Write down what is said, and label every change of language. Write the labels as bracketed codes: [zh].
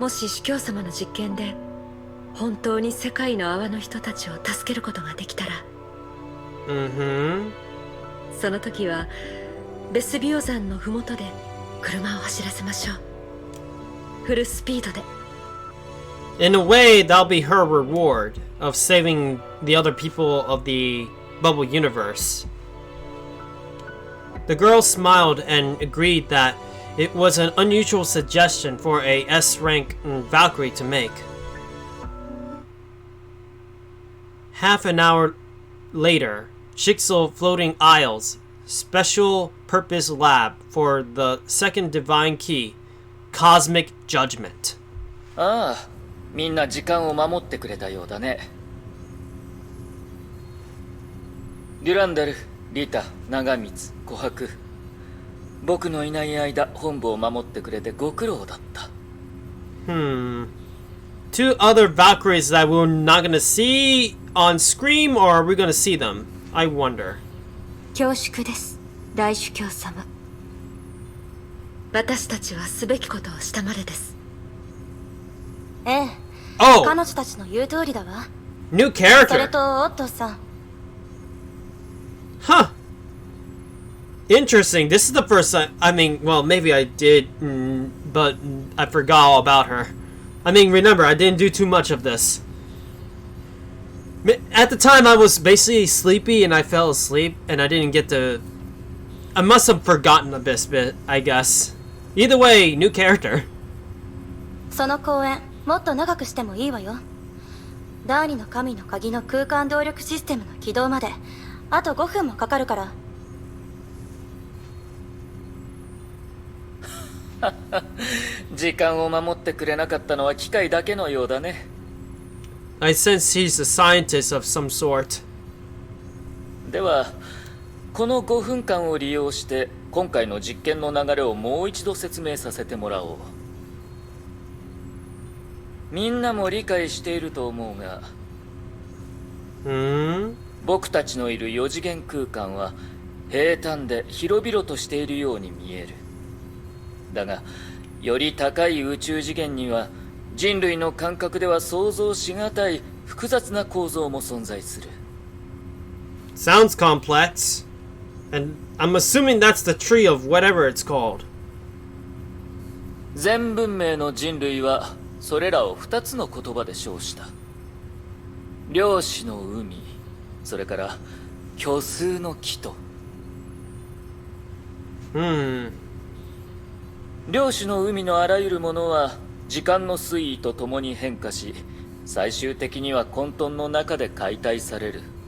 [ja] もし司教様の実験で本当に世界の泡の人たちを助けることができたら、その時はベスビオ山の麓で車を走らせましょう。フルスピードで。 [en] In a way, that'll be her reward of saving the other people of the bubble universe. The girl smiled and agreed that it was an unusual suggestion for a S-rank Valkyrie to make. Half an hour later, Jigsaw Floating Isles, special purpose lab for the second divine key, Cosmic Judgment. [ja] ああ、みんな時間を守ってくれたようだね。デュランダル、リタ、長光、琥珀。僕のいない間、本部を守ってくれてご苦労だった。 [en] Two other Valkyries that we're not gonna see on Scream, or are we gonna see them? I wonder. [ja] 恐縮です、大主教様。私たちはすべきことをしたまでです。ええ、 [en] Oh, [ja] 彼女たちの言う通りだわ。 [en] new [ja] それ [en] character. [ja] とオットーさん、 [en] Huh. Interesting. This is the first time. I mean, well, maybe I did, but I forgot all about her. I mean, remember, I didn't do too much of this. At the time, I was basically sleepy and I fell asleep and I didn't get to... I must have forgotten a bit, I guess. Either way, new character. [ja] その公演もっと長くしてもいいわよ。第二の神の鍵の空間動力システムの起動まであと5分もかかるから。時間を守ってくれなかったのは機械だけのようだね。 [en] I sense he's a scientist of some sort. [ja] では、この5分間を利用して今回の実験の流れをもう一度説明させてもらおう。みんなも理解していると思うが、僕たちのいる4次元空間は平坦で広々としているように見える。だが、より高い宇宙次元には人類の感覚では想像しがたい複雑な構造も存在する。 [en] Sounds complex. And I'm assuming that's the tree of whatever it's called. [ja] 全文明の人類はそれらを2つの言葉で称した。量子の海、それから虚数の木と。量子の海のあらゆるものは時間の推移とともに変化し、最終的には混沌の中で解体される。